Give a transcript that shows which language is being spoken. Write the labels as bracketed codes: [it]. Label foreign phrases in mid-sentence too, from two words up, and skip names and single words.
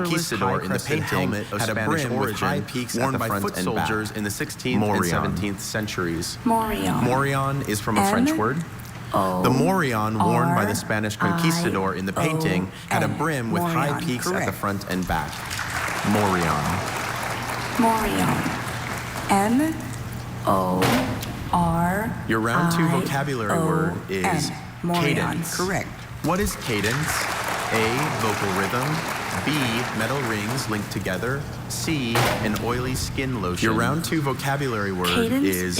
[en] conquistador in the high-crested painting helmet of had a Spanish brim with origin high peaks at worn the by front foot and back. soldiers in the 16th Morion. and 17th centuries. Morion. Morion is from a French word. O The morion worn by R the Spanish conquistador in the painting had a brim with high Morion. peaks at the Correct. front and back. Morion. Morion. M-O-R. Your round 2 vocabulary word is Morion. cadence. Correct. What is cadence? A, vocal rhythm. B, metal rings linked together. C, an oily skin lotion. Your round 2 vocabulary word Cadence